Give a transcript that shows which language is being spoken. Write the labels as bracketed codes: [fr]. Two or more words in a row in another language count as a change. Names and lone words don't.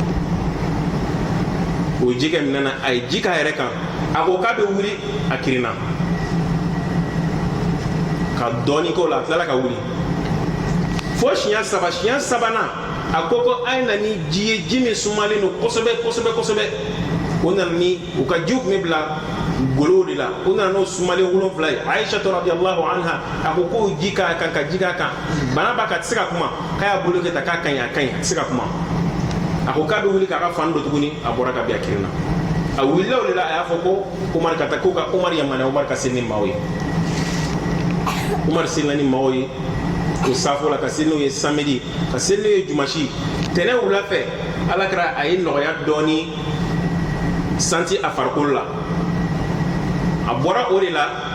[bm] o ye ji kɛ minɛn na a ye ji k'a yɛrɛ kan a ko k'a bɛ wuli a kirinna ka dɔɔni k'o la a tilala ka wuli fo siɲɛ sabanan a ko a ye na ni ji ye ji min sumalen don kosɛbɛ o nana ni u ka jiw tun bɛ bila golow de la o nana n'o sumalen 7 ye Aisha [ar] رضي الله عنها [bm] a ko k'o ji k'a kan ka ji k'a kan bana b'a kan a tɛ se ka kuma k'a y'a bolo kɛ ta k'a kaɲi a tɛ se ka kuma a ko k'a bɛ wuli k'a ka fani don tuguni a bɔra ka bin a kirinna a wulila o de la a y'a fɔ ko Umar ka taa ko ka Umar yamaruya Umar ka seli ni maaw ye Umar selila ni maaw ye o safo la ka seli n'o ye samedi ka seli n'o ye dimanche tɛnɛn wula fɛ alakira a ye nɔgɔya dɔɔni santi a farikolo la a bɔra o de la